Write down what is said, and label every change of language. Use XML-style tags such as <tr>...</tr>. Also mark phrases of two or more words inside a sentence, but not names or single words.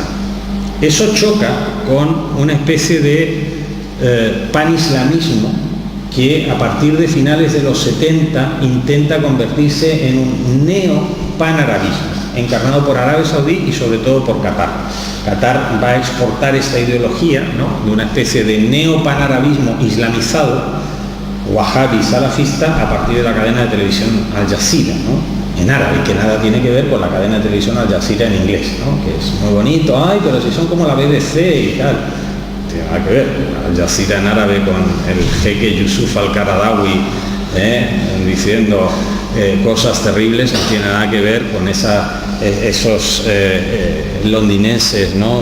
<es>Eso choca con una especie de panislamismo que a partir de finales de los 70 intenta convertirse en un neo-panarabismo, encarnado por Arabia Saudí y sobre todo por Qatar. Qatar va a exportar esta ideología, ¿no? De una especie de neopanarabismo islamizado, wahhabi salafista, a partir de la cadena de televisión Al Jazeera, ¿no? En árabe, que nada tiene que ver con la cadena de televisión Al Jazeera en inglés, ¿no? Que es muy bonito, ay, pero si son como la BBC y tal. Tiene nada que ver. Al Jazeera en árabe con el jeque Yusuf al-Qaradawi diciendo cosas terribles, no tiene nada que ver con esos londinenses, ¿no?</es>